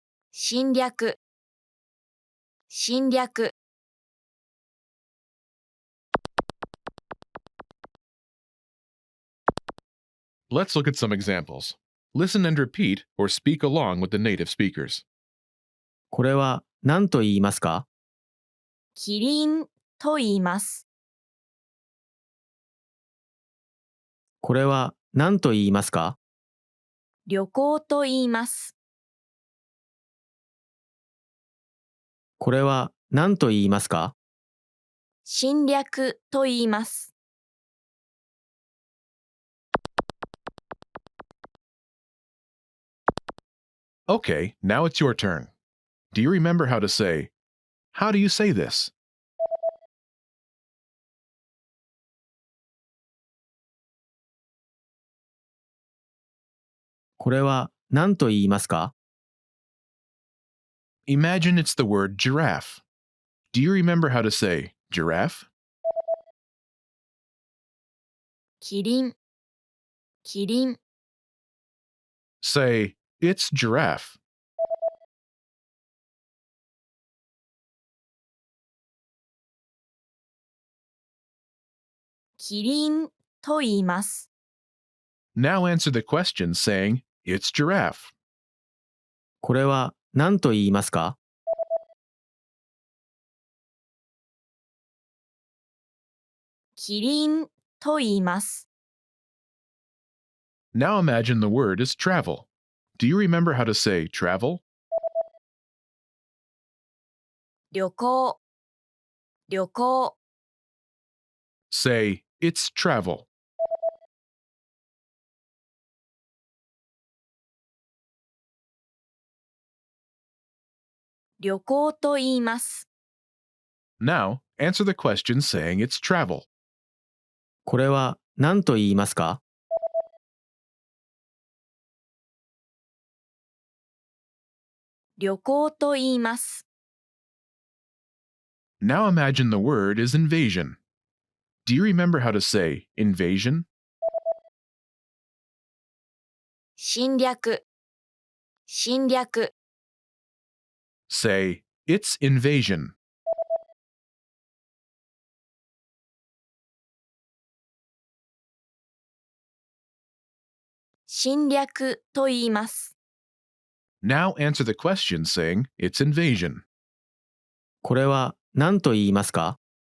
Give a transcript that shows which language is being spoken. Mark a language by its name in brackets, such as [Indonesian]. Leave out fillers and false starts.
[Japanese] 侵略、侵略、 [English] Let's look at some examples. Listen and repeat or speak along with the native speakers. [Japanese] これは何と言いますか？キリンと言います。これは何と言いますか？旅行と言います。これは何と言いますか？侵略と言います。 [English] Okay, now it's your turn. Do you remember how to say, "How do you say this?" [Japanese] これは何と言いますか？ [English] Imagine it's the word giraffe. Do you remember how to say giraffe? [Japanese] キリン、キリン、 [English] Say, "It's giraffe." [Japanese] キリンと言います。 [English] Now answer the question saying, "It's giraffe." [Japanese] これは何と言いますか？キリンと言います。 [English] Now imagine the word is travel. Do you remember how to say travel? [Japanese] 旅行、旅行、 [English] Say, "It's travel." [Japanese] 旅行と言います。 [English] Now answer the question saying it's travel. [Japanese] これは何と言いますか？旅行と言います。 [English] Now imagine the word is invasion. Do you remember how to say invasion? [Japanese] 侵略、侵略、 [English] Say, "It's invasion." [Japanese] 侵略と言います。 [English] Now answer the question saying it's invasion. [Japanese] これは何と言いますか？